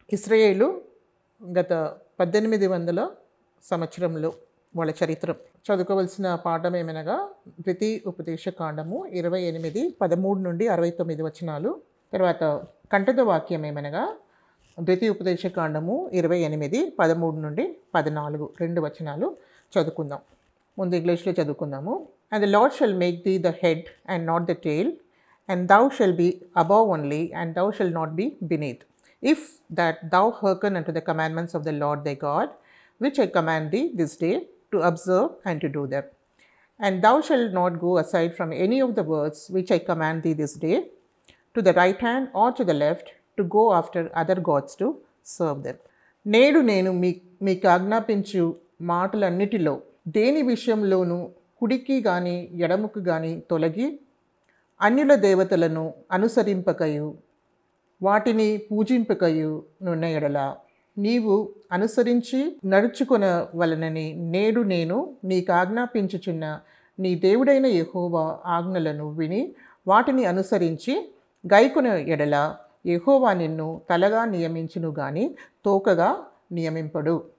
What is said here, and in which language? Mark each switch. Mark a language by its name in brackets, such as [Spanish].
[Telugu] ఇశ్రాయేలు గత 1800 సంవత్సరంలో వాళ్ళ చరిత్ర చదువుకోవలసిన పాఠం ఏమనగా ద్వితీయ ఉపదేశ కాండము 28, 13 నుండి 69 వచనాలు. తర్వాత కంఠత వాక్యం ఏమనగా ద్వితీయ ఉపదేశ కాండము 28, 13 నుండి 14 2 వచనాలు చదువుకుందాం. ముందు ఇంగ్లీష్లో చదువుకుందాము. [English] And the Lord shall make thee the head and not the tail, and thou shalt be above only, and thou shalt not be beneath, if that thou hearken unto the commandments of the Lord thy God, which I command thee this day, to observe and to do them. And thou shalt not go aside from any of the words which I command thee this day, to the right hand or to the left, to go after other gods to serve them. [Telugu] నేడు నేను మీకు ఆజ్ఞాపించు మాటలన్నిటిలో దేని విషయంలోనూ కుడికి గాని ఎడముకు గాని తొలగి అన్యుల దేవతలను అనుసరింపకయు వాటిని పూజింపకయు నున్న ఎడల నీవు అనుసరించి నడుచుకొనవలనని నేడు నేను నీకు ఆజ్ఞాపించుచున్న నీ దేవుడైన యెహోవా ఆజ్ఞలను విని వాటిని అనుసరించి గైకొన ఎడల యెహోవా నిన్ను తలగా నియమించును గాని తోకగా నియమింపడు.